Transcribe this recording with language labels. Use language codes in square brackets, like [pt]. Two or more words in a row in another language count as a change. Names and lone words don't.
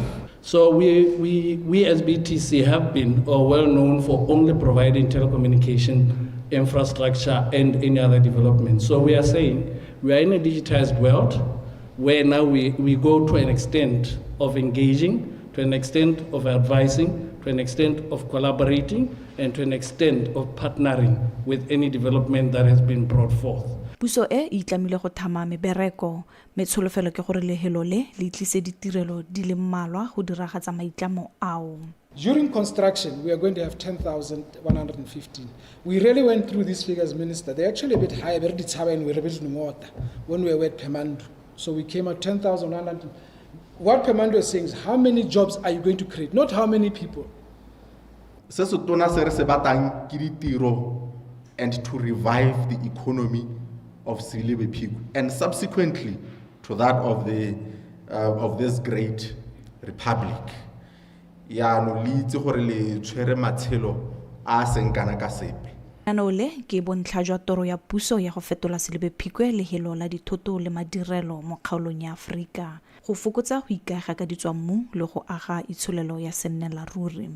[en] So we as BTC have been well known for only providing telecommunication infrastructure and any other development. So we are saying we are in a digitized world where now we go to an extent of engaging, to an extent of advising, to an extent of collaborating, and to an extent of partnering with any development that has been brought forth. [tn] Puso e itlamile go thama mebereko metsholofelo ke gore lehelo le tlise ditirelo di le mmalwa go diragatsa maitlamo ao. [en] During construction, we are going to have 10,115. We really went through these figures, Minister. They're actually a bit high, when we were at Pemando. So we came at 10,100. What Pemando is saying is, how many jobs are you going to create, not how many people. And to revive the economy of Boteti and subsequently to that of this great republic. [tn] Ya no litse gore le tshwere matshelo a senkana ka sepe. Anole ke bontlha jwa toro ya puso ya go fetola Boteti lehelo la dithoto le madirelo mo kgaolong ya Afrika go fokotsa go ikaega ka ditswammu le go aga itsholelo ya sennela ruri.